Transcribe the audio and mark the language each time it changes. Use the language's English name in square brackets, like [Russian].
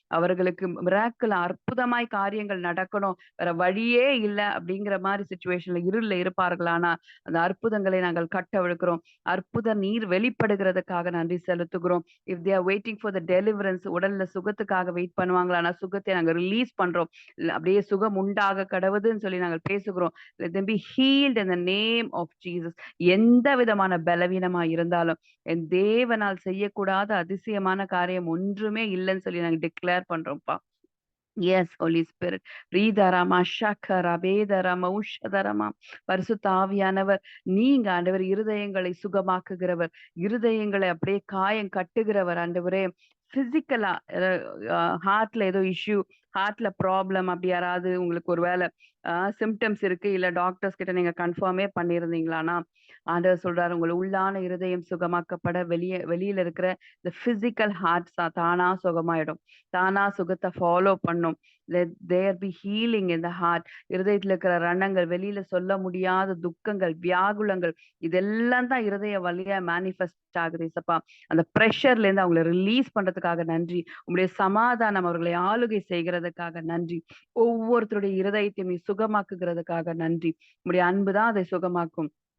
[Tamil] அவர்களுக்கு மிராக்கிள் அற்புதமாய் காரியங்கள் நடக்கணும், வேற வழியே இல்லை அப்படிங்கிற மாதிரி சுச்சுவேஷன்ல இருள்ல இருப்பார்களானா அந்த அற்புதங்களை நாங்கள் கட்டவிழ்க்கிறோம். அற்புத நீர் வெளிப்படுகிறதுக்காக நன்றி செலுத்துகிறோம். [English] if they are waiting for the deliverance, [Tamil] உடல்ல சுகத்துக்காக வெயிட் பண்ணுவாங்களானா சுகத்தை நாங்கள் ரிலீஸ் பண்றோம். அப்படியே சுகம் உண்டாக கடவுதுன்னு சொல்லி நாங்கள் பேசுகிறோம். [English] let them be healed in the name of Jesus. [Tamil] எந்த விதமான பலவீனமா இருந்தாலும் என் தேவனால் செய்யக்கூடாத அதிசயமான காரியம் ஒன்றுமே இல்லைன்னு சொல்லி நாங்கள் டிக்ளேர் பண்றோம்ப்பா. [English] Yes holy spirit. ரீதரமா ஷக்கரா பேதரமா உஷதரமா. [Tamil] பரிசுத்த ஆவியானவர் நீங்க ஆண்டவர் இருதயங்களை சுகமாக்குகிறவர். இருதயங்களை அப்படியே காயம் கட்டுகிறவர் ஆண்டவரே. பிசிக்கலா ஹார்ட்ல ஏதோ இஷ்யூ, ஹார்ட்ல ப்ராப்ளம் அப்படி யாராவது உங்களுக்கு ஒரு வேலை சிம்டம்ஸ் இருக்கு, இல்ல டாக்டர்ஸ் கிட்ட நீங்க கன்ஃபார்மே பண்ணியிருந்தீங்களானா ஆண்டவர் சொல்றாரு உங்களை உள்ளான இருதயம் சுகமாக்கப்பட வெளியில இருக்கிற இந்த பிசிக்கல் ஹார்ட்ஸ் தானா சுகமாயிடும். தானா சுகத்தை ஃபாலோ பண்ணும். [English] let there be healing in the heart. [Tamil] இருதயத்துல இருக்கிற ரணங்கள், வெளியில சொல்ல முடியாத துக்கங்கள், வியாகுலங்கள், இதெல்லாம் தான் இருதய வழியா மேனிஃபெஸ்ட் ஆகுது இசப்பா. அந்த ப்ரெஷர்ல இருந்து அவங்களை ரிலீஸ் பண்றதுக்காக நன்றி. உங்களுடைய சமாதானம் அவர்களை ஆளுகை செய்கிறதுக்காக நன்றி. ஒவ்வொருத்தருடைய இருதயத்தையும் சுகமாக்குகிறதுக்காக நன்றி. உங்களுடைய அன்புதான் அதை சுகமாக்கும்.